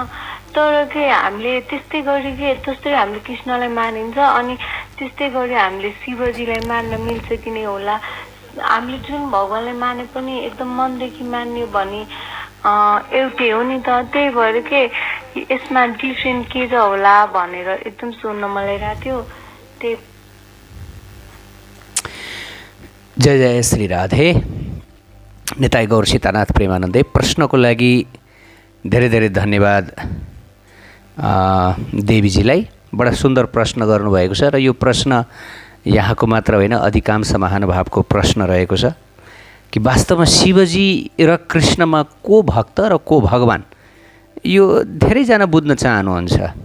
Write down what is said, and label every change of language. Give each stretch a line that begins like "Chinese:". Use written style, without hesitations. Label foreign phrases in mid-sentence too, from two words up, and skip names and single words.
Nepali: तर के हामीले त्यस्तै गरी के जस्तै हामीले कृष्णलाई मानिन्छ अनि त्यस्तै गरी हामीले शिवजीलाई मान्न मिल्छ कि नै होला। हामीले जुन भगवान्लाई माने पनि एकदम मनदेखि मान्यो भने एउटै हो नि त। त्यही भएर के यसमा डिफ्रेन्ट के छ होला भनेर एकदम सोध्न मलाई लागेको थियो। त्यही जय जय श्री राधे। निताई गौर सीतानाथ प्रेमानन्दे प्रश्नको लागि धेरै धेरै धन्यवाद देवीजीलाई। बडा सुन्दर प्रश्न गर्नुभएको छ र यो प्रश्न यहाँको मात्र होइन अधिकांश महानुभावको प्रश्न रहेको छ कि वास्तवमा शिवजी र कृष्णमा को भक्त र को भगवान, यो धेरैजना बुझ्न चाहनुहुन्छ।